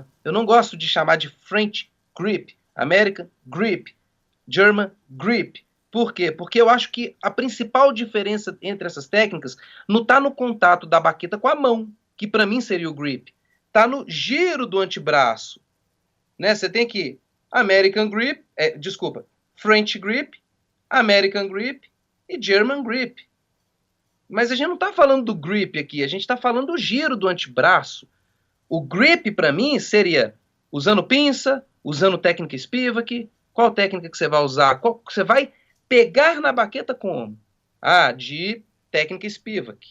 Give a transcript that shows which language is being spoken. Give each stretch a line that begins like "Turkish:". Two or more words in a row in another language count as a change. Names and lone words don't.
Portuguese: Eu não gosto de chamar de
English: French grip, American grip, German grip.
Portuguese: Por quê? Porque eu acho que a principal diferença entre essas técnicas não está no contato da baqueta com a mão, que para mim seria o grip. Está no giro do antebraço. Né? Você tem que
English: American grip, French grip, American grip
Portuguese: e
English: German grip.
Portuguese: Mas a gente não está falando do grip aqui, a gente está falando do giro do antebraço. O grip para mim seria usando pinça,
English: Usando técnica Spivak?
Portuguese: Qual técnica que você vai usar? Qual você vai pegar na baqueta como? Ah, de técnica Spivak.